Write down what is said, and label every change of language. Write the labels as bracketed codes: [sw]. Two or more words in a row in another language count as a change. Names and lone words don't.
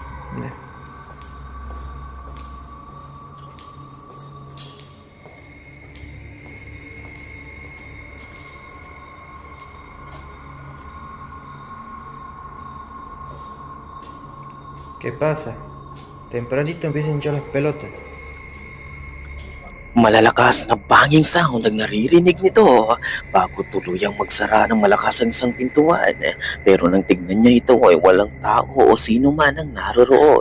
[es] ¿Qué pasa? Tempranito empiezan a hinchar las pelotas. [tl] Malalakas na [en] banging sound [tl] ang naririnig nito bago tuluyang magsara ng malakas ang isang pintuan. Pero nang tignan niya ito ay walang tao o sino man ang naroroon.